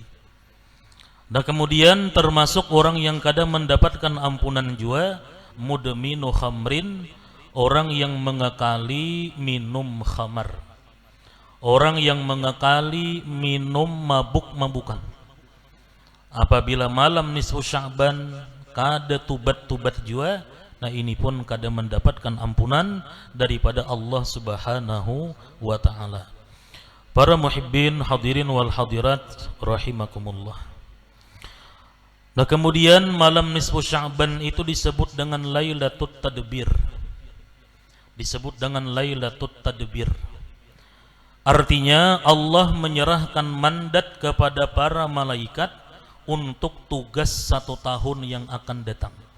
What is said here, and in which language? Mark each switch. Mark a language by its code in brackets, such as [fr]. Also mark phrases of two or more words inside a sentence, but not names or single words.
[bjn] Dan kemudian termasuk orang yang kada mendapatkan ampunan juga, [ar] مدمن خمر, [bjn] orang yang mengekali minum khamar, orang yang mengekali minum mabuk-mabukan. Apabila malam nisfu Sya'ban kada tubat-tubat juga, nah ini pun kada mendapatkan ampunan daripada [ar] الله سبحانه وتعالى. Para محبين حاضرين والحاضرات رحمكم الله. [id] Nah, kemudian malam nisfu Sya'ban itu disebut dengan Lailatul Tadbir. Disebut dengan Lailatul Tadbir. Artinya Allah menyerahkan mandat kepada para malaikat untuk tugas 1 tahun yang akan datang.